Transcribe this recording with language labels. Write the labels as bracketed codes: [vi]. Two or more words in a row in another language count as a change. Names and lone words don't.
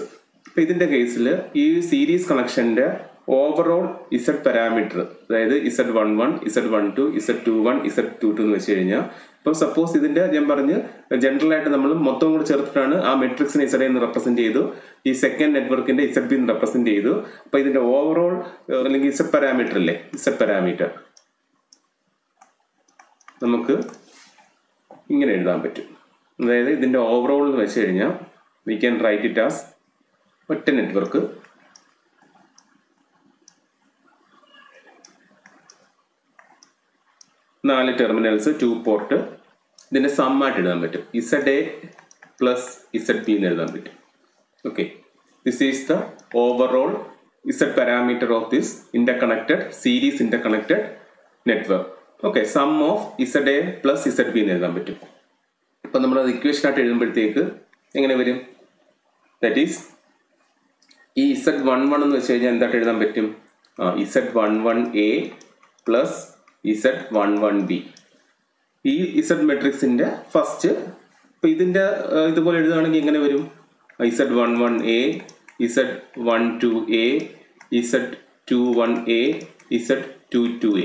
[ml] അപ്പൊ ഇതിന്റെ കേസിൽ ഈ സീരീസ് കണക്ഷന്റെ [en] overall Z parameter, [ml] അതായത് Z11, Z12, Z21, Z22 എന്ന് വെച്ച് കഴിഞ്ഞാൽ, ഇപ്പൊ സപ്പോസ് ഇതിന്റെ ഞാൻ പറഞ്ഞ് ജനറൽ ആയിട്ട് നമ്മൾ മൊത്തം കൂടെ ചേർത്തിട്ടാണ് ആ മെട്രിക്സിനെ ഇസഡ് എന്ന് റെപ്രസെന്റ് ചെയ്തു, ഈ സെക്കൻഡ് നെറ്റ്വർക്കിന്റെ ഇസഡ് ബി എന്ന് റെപ്രസെന്റ് ചെയ്തു. അപ്പൊ ഇതിന്റെ ഓവറോൾ അല്ലെങ്കിൽ [en] Z parameter [ml] അല്ലേ, [en] Z parameter [ml] നമുക്ക് ഇങ്ങനെ എഴുതാൻ പറ്റും. അതായത് ഇതിന്റെ ഓവറോൾ എന്ന് വെച്ച് കഴിഞ്ഞാൽ [en] we can write it as [ml] ഒറ്റ നെറ്റ്വർക്ക്, നാല് ടെർമിനൽസ്, 2 പോർട്ട്, ഇതിന്റെ സം ആയിട്ട് എഴുതാൻ പറ്റും. [en] ZA plus ZB [ml] എന്ന് എഴുതാൻ പറ്റും. [en] Okay, this is the overall Z parameter of this series interconnected network. Okay, sum of ZA plus ZB [ml] എന്ന് എഴുതാൻ പറ്റും. അപ്പോൾ നമ്മൾ അത് ഇക്വേഷൻ ആയിട്ട് എഴുതുമ്പോഴത്തേക്ക് എങ്ങനെ വരും? [en] that is [ml] ഈ Z11 എന്ന് വെച്ച് കഴിഞ്ഞാൽ എന്തായിട്ട് എഴുതാൻ പറ്റും? Z11A പ്ലസ് Z11B. ഈ Z മെട്രിക്സിന്റെ ഫസ്റ്റ് ഇപ്പൊ ഇതിന്റെ ഇതുപോലെ എഴുതുകയാണെങ്കിൽ എങ്ങനെ വരും? Z11A, Z12A, Z21A, Z22A.